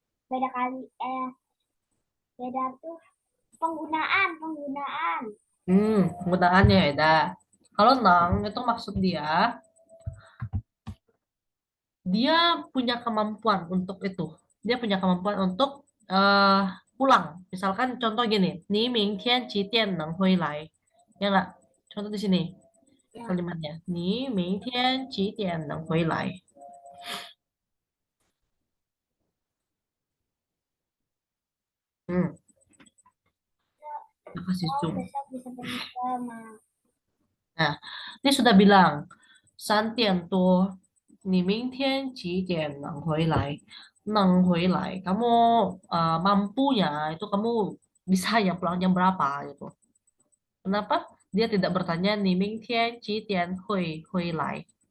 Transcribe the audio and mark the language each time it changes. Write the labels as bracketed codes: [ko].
[id] Beda kali, beda tuh penggunaan. Penggunaannya beda. Kalau nang itu maksud dia punya kemampuan untuk itu. Dia punya kemampuan untuk eh pulang. Misalkan contoh gini, [zh] 你明天几点能回来? [id] Ya nggak? Contoh di sini Ya, kalimatnya. [zh] 你明天几点能回来? [id] Hmm, kasih Oh, [en] zoom. [id] besok bisa pergi sama. Nah, dia sudah bilang, [zh] 3点多，你明天几点能回来？能回来. [id] Kamu mampunya itu kamu bisa ya pulang jam berapa gitu. Kenapa? Dia tidak bertanya [zh] 你明天几点会回来?